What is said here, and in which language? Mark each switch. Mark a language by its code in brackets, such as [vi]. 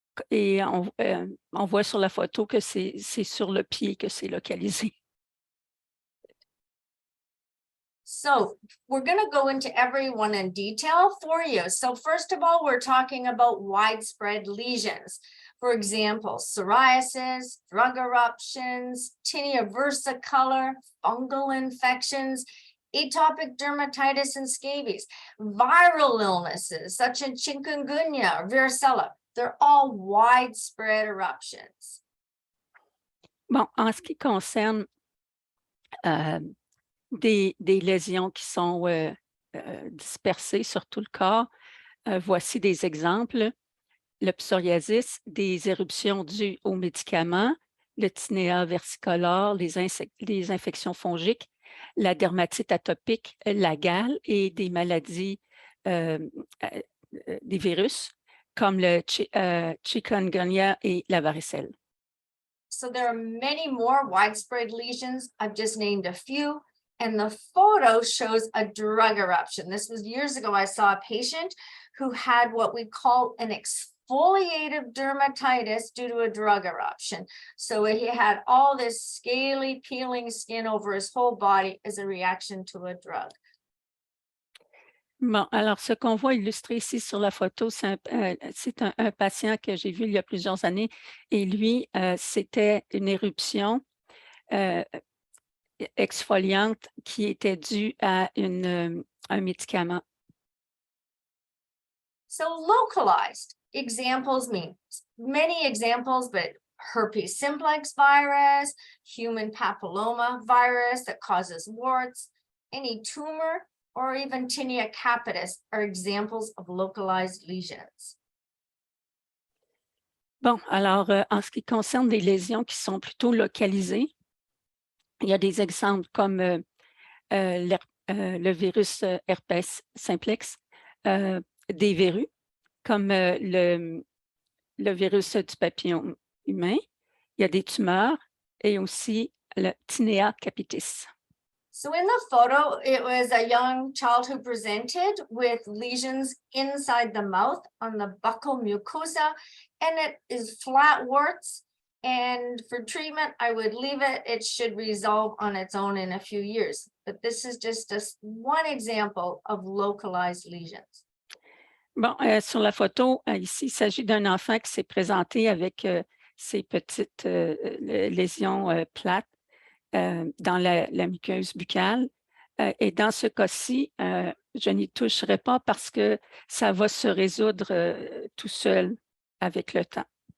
[fr] Et on voit sur la photo que c'est sur le pied que c'est localisé. [en] So we're going to go into every one in detail for you. So first of all, we're talking about widespread lesions. For example, psoriasis, drug eruptions, tinea versicolor, fungal infections, atopic dermatitis and scabies, viral illnesses such as chikungunya or varicella. They're all widespread eruptions. [fr] Bon, en ce qui concerne des lésions qui sont dispersées sur tout le corps, voici des exemples. Le psoriasis, des éruptions dues aux médicaments, le tinea versicolore, les infections fongiques, la dermatite atopique, la gale et des maladies, des virus comme le chikungunya et la varicelle. [en] So there are many more widespread lesions. I've just named a few. And the photo shows a drug eruption. This was years ago. I saw a patient who had what we call an exfoliative dermatitis due to a drug eruption. So he had all this scaly, peeling skin over his whole body as a reaction to a drug. [fr] Bon, alors ce qu'on voit illustré ici sur la photo, c'est un patient que j'ai vu il y a plusieurs années et lui, c'était une éruption exfoliante qui était due à un médicament. [en] So localized examples mean many examples, but herpes simplex virus, human papilloma virus that causes warts, any tumor, or even tinea capitis are examples of localized lesions. [fr] Bon, alors en ce qui concerne des lésions qui sont plutôt localisées, il y a des exemples comme le virus herpès simplex, des verrues, comme le virus du papillon humain. Il y a des tumeurs et aussi le tinea capitis. [en] So in the photo, it was a young child who presented with lesions inside the mouth on the buccal mucosa, and it is flat warts. And for treatment, I would leave it. It should resolve on its own in a few years. But this is just one example of localized lesions. [fr] Bon, sur la photo, ici, il s'agit d'un enfant qui s'est présenté avec ces petites lésions plates dans la muqueuse buccale. Et dans ce cas-ci, je n'y toucherai pas parce que ça va se résoudre tout seul avec le temps.